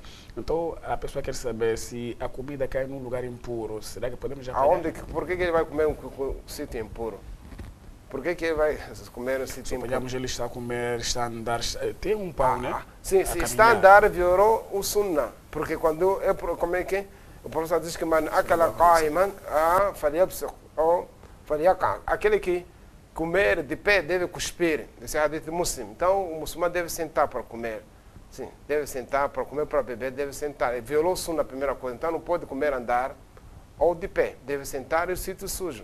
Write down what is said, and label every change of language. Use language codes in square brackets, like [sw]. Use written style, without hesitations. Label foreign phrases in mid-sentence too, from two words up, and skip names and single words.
[pt] Então, a pessoa quer saber se a comida cai num lugar impuro, será que podemos já apanhar? Por que ele vai comer um sítio impuro? Por que ele vai comer um sítio impuro? Suponhamos ele está a comer, está a andar, tem um pão, né? Sim, se está a andar, violou o sunna. Porque quando como é que o professor diz que [ar] من أكل قائما فليبصق [pt] ou falyaqa. Aquele que comer de pé deve cuspir, esse é hadith muslim. Então, o muçulmano deve sentar para comer. Sim, deve sentar para comer, para beber, deve sentar. Ele violou o sunna, a primeira coisa. Então, não pode comer, andar ou de pé. Deve sentar em sítio sujo.